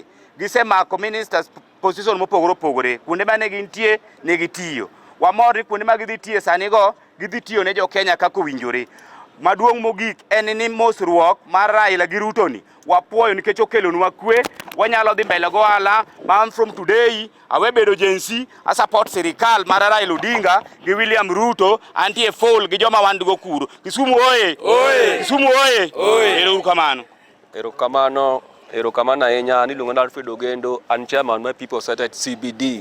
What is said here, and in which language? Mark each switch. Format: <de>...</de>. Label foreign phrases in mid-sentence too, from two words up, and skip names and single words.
<luo>Gisemako ministers position mopogore opogore. Kuonde mane gintie ne gitiyo. Wamor ni kuonde ma gidhi tiye sani go gidhi tiyo ne jo Kenya kaka owinjore. Maduong' mogik en ni mosruok mar Raila gi Ruto ni wapuoyo nikech okelonwa kwe. Wanyalo dhi mbele go ohala. Man</luo> <en>from today</en> <luo>awe bedo jensi a support sirikal mar Raila Odinga gi William Ruto antie full gi joma wandugo kuro. Kisumu oye! Kisumu oye! Erokamano. Erokamano ahinya. Ni luongo na Alfred Ogendo, an chairman mar People United CBD.</luo>